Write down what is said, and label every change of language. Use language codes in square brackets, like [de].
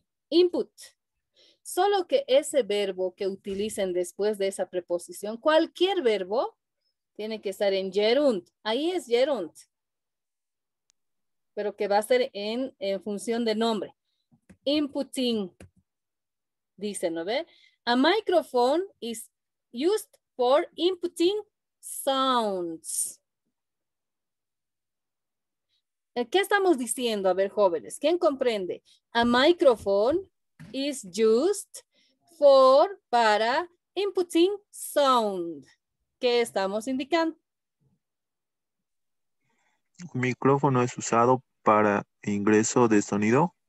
[es] Input. Solo que ese verbo que utilicen después de esa preposición, cualquier verbo, tiene que estar en gerund. Ahí es gerund. Pero que va a ser en función de nombre. Inputting. Dice, ¿no ve? [en] A microphone is used for inputting sounds. [es] ¿Qué estamos diciendo? A ver, jóvenes, ¿quién comprende? [en] A microphone is used para inputting sound. [es] ¿Qué estamos indicando? Un micrófono es usado para ingreso de sonido.